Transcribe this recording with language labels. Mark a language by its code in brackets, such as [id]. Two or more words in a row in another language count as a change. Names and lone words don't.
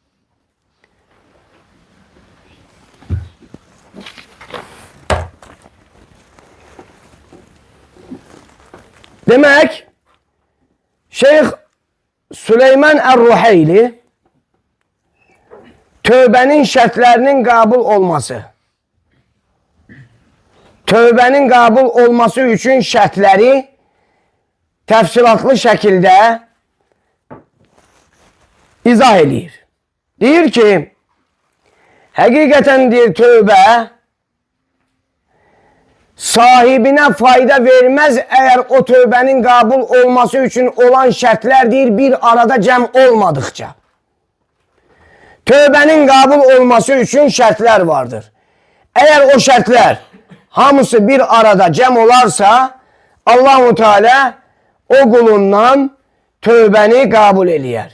[tr] Demek Şeyh Süleyman Er-Ruheyli tövbenin şartlarının kabul olması, tövbenin kabul olması için şartları [az] təfsilatlı şəkildə izah edir. Deyir ki, həqiqətən deyir tövbə [tr] sahibine fayda vermez eğer o tövbenin kabul olması için olan şartlar deyir bir arada cem olmadıkça. Tövbenin kabul olması için şartlar vardır. Eğer o şartlar hamısı bir arada cem olarsa Allah-u Teala o kulundan tövbeni kabul eliyer.